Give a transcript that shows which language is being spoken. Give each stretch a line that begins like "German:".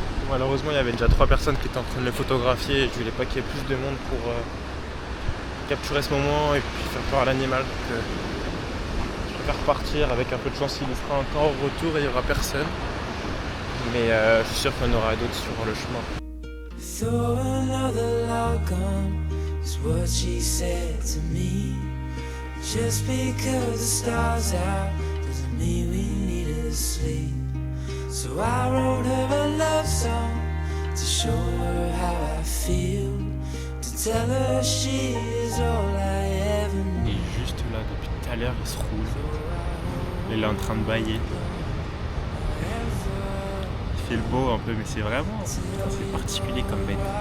French: Malheureusement il y avait déjà 3 personnes qui étaient en train de le photographier et je voulais pas qu'il y ait plus de monde pour capturer ce moment et puis faire peur à l'animal. Donc, je préfère partir, avec un peu de chance il sera encore au retour et il n'y aura personne. Mais je suis sûr qu'il y en aura d'autres sur le chemin.
English: So another log on is what she said to me. Just because the stars out doesn't mean we needed to sleep. So I wrote her a love song to show her how I feel, to tell her she is all I ever need.
French: Et juste là, depuis tout à l'heure, il se roule. Il est en train de bailler. Il fait le beau un peu, mais c'est vraiment c'est particulier comme bête.